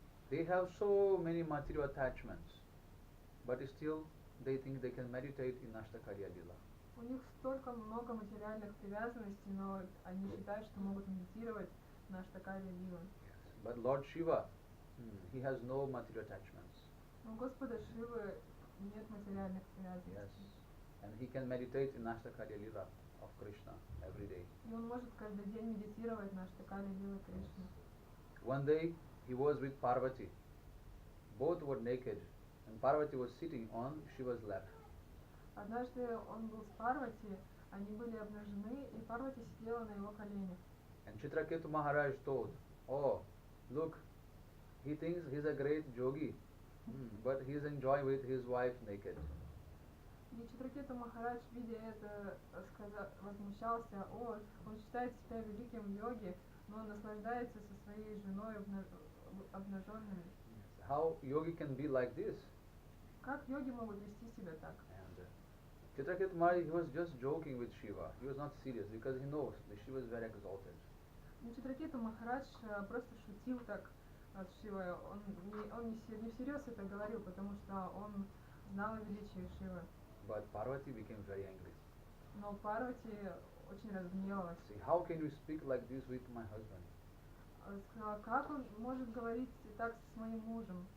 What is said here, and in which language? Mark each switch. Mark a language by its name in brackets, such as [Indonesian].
[English] They have so many material attachments, but still they think they can meditate in Ashtakarya Lila. [Russian] У них столько много материальных привязанностей, но они считают, что могут медитировать на Аштакарья Лила. [English] Yes. But Lord Shiva, he has no material attachments. [Russian] Но у Господа Шивы нет материальных привязанностей. [English] Yes. And he can meditate in Ashtakarya Lila of Krishna every day. [Russian] И он может каждый день медитировать на Аштакарья Лила Кришны. [English] One day he was with Parvati. Both were naked, and Parvati was sitting on Shiva's lap. [Russian] Однажды он был с Парвати, они были обнажены, и Парвати сидела на его коленях. [English] And Chitraketu Maharaj told, oh, look, he thinks he's a great yogi, but he's enjoying with his wife naked. [Russian] И Читракету Махарадж, видя это, возмущался: о, он считает себя великим йоги, но он наслаждается со своей женой обнаженными. [English] How yogi can be like this? [Russian] Как йоги могут вести себя так? [English] And Chitraketu Maharaj, he was just joking with Shiva. He was not serious because he knows that Shiva is very exalted. [Russian] Но Читракету Махарадж просто шутил так, от Шивы. Он не всерьез это говорил, потому что он знал о величии Шивы. [English] But Parvati became very angry. [Russian] Но Парвати очень разгневалась. [English] See, how can you speak like this with my husband? [Russian] Сказала, как он может говорить так с моим мужем?